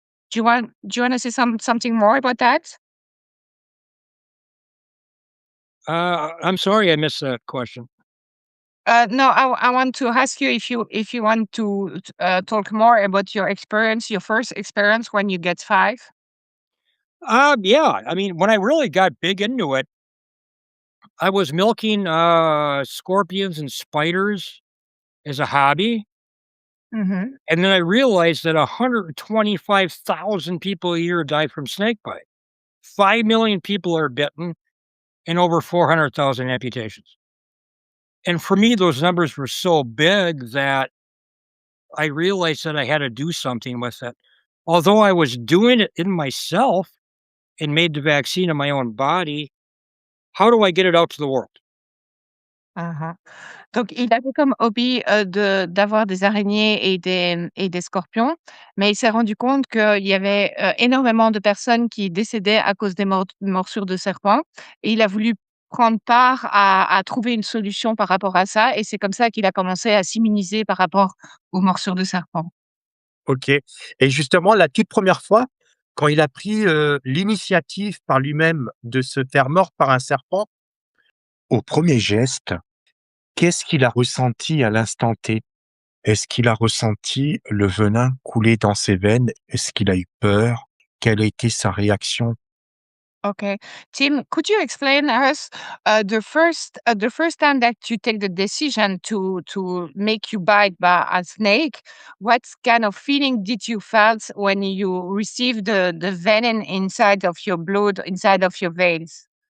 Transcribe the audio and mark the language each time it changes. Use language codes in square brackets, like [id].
[en] Do you want to say something more about that? I'm sorry I missed that question. No, I want to ask you if you want to talk more about your experience, your first experience when you get 5. Yeah. I mean, when I really got big into it, I was milking scorpions and spiders as a hobby. Mhm. And then I realized that 125,000 people a year die from snake bite. 5 million people are bitten and over 400,000 amputations. And for me, those numbers were so big that I realized that I had to do something with it. Although I was doing it in myself and made the vaccine in my own body, how do I get it out to the world? Mmh. [fr] Donc il avait comme hobby, d'avoir des araignées et des scorpions, mais il s'est rendu compte qu'il y avait, énormément de personnes qui décédaient à cause des morsures de serpents et il a voulu prendre part à trouver une solution par rapport à ça et c'est comme ça qu'il a commencé à s'immuniser par rapport aux morsures de serpents. OK. Et justement, la toute première fois, quand il a pris, l'initiative par lui-même de se faire mordre par un serpent, au premier geste, qu'est-ce qu'il a ressenti à l'instant T? Est-ce qu'il a ressenti le venin couler dans ses veines? Est-ce qu'il a eu peur? Quelle a été sa réaction? [en] Okay. Tim, could you explain us the first time that you take the decision to make you bite by a snake? What kind of feeling did you felt when you received the venom inside of your blood, inside of your veins?